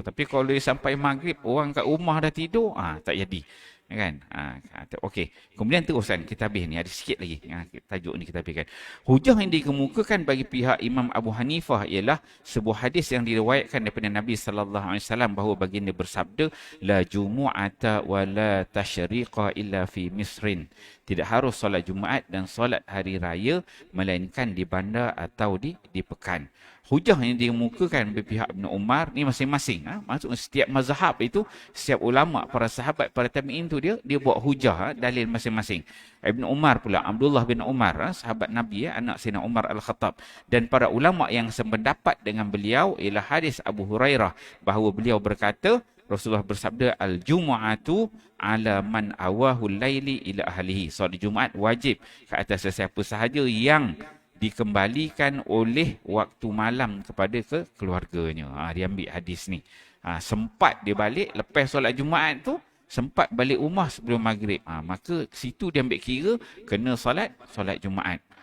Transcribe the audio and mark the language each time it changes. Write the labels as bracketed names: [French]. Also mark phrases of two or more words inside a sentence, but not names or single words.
[Malay] Tapi kalau dia sampai maghrib, orang kat rumah dah tidur, tak jadi. Kan? Okey. Kemudian terusan, kita habis ni, ada sikit lagi. Tajuk ni kita habiskan. Hujah yang dikemukakan bagi pihak Imam Abu Hanifah ialah sebuah hadis yang diriwayatkan daripada Nabi SAW bahawa baginda bersabda, [Arabic] La jumu'ata wa la tashriqa illa fi Misrin. [Malay] Tidak harus solat Jumaat dan solat hari raya, melainkan di bandar atau di pekan. Hujah yang dikemukakan oleh pihak Ibn Umar ni masing-masing. Maksudnya setiap mazhab itu, setiap ulama, para sahabat, para tabi'in tu dia buat hujah, dalil masing-masing. Ibn Umar pula, Abdullah bin Umar, sahabat Nabi, anak Sayyidina Umar Al-Khattab. Dan para ulama yang sependapat dengan beliau ialah hadis Abu Hurairah bahawa beliau berkata, Rasulullah bersabda, [Arabic] Al-Jumu'atu ala man awahul laili ila ahlihi. [Malay] Solat Jumaat wajib ke atas sesiapa sahaja yang dikembalikan oleh waktu malam kepada keluarganya. Dia ambil hadis ni. Sempat dia balik lepas solat Jumaat tu, sempat balik rumah sebelum maghrib. Maka situ dia ambil kira kena solat Jumaat.